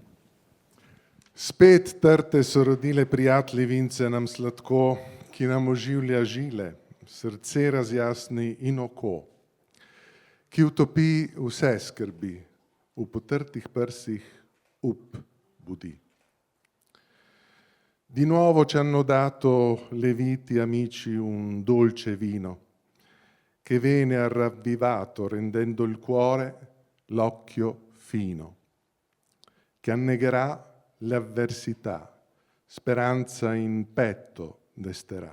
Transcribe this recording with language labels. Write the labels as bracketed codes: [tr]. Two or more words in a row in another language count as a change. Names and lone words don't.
[sl] Spet trte so rodile prijateljevince nam sladko, ki nam oživlja žile, srce razjasni in oko, ki utopi vse skrbi, v potrtih prsih up budi. [it] Di nuovo ci hanno dato le viti amici un dolce vino, che viene ha ravvivato rendendo il cuore l'occhio fino, che annegherà le avversità, speranza in petto desterà.